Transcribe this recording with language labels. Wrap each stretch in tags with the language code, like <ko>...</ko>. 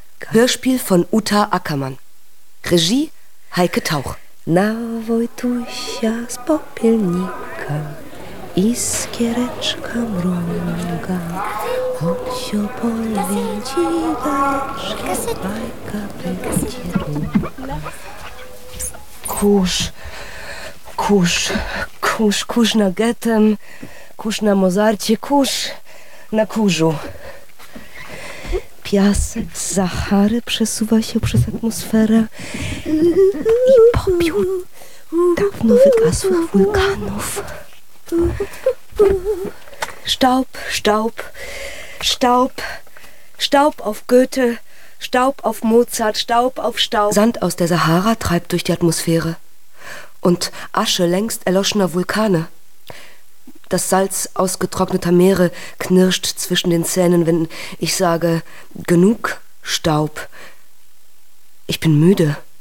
<de>Hörspiel von Uta Ackermann. Regie Heike Tauch.</de> <pl>Na Wojtusia z Popielnika iskiereczka mruga, choć opowiem ci bajeczkę, bajka będzie długa. Kurz, kurz, kurz, kurz na Goethem, kurz na Mozarcie, kurz na kurzu. Piasek z Sahary przesuwa się przez atmosferę i popiół dawno wygasłych wulkanów.</pl> <de>Staub, Staub, Staub, Staub auf Goethe, Staub auf Mozart, Staub auf Staub. Sand aus der Sahara treibt durch die Atmosphäre und Asche längst erloschener Vulkane. Das Salz ausgetrockneter Meere knirscht zwischen den Zähnen, wenn ich sage, genug Staub. Ich bin müde.</de>